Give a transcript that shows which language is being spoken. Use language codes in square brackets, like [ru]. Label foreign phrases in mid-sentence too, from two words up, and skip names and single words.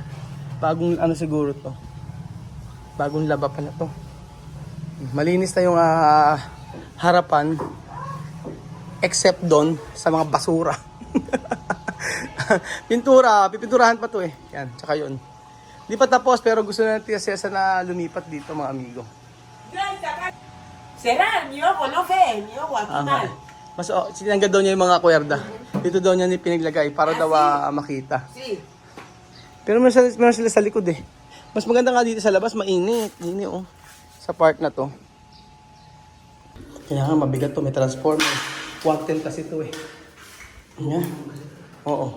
[tl] Bagong siguro to. Bagong laba pala to. Malinis na yung harapan. Except doon sa mga basura. Pipinturahan pa to eh. Yan, tsaka yun. Di pa tapos pero gusto na Tia Cesa na lumipat dito mga amigo. [es] Será, mi ojo no ve, mi ojo aquí mal. [tl] Mas sinangga daw niya yung mga kwerda. Dito daw niya pinaglagay para daw makita. [es] Sí. [tl] Pero meron sila sa likod eh. Mas maganda nga dito sa labas, mainit. Mainit sa part na to. Kailangan mabigat to, may transformer. 110 kasi ito eh. Yan. Oo.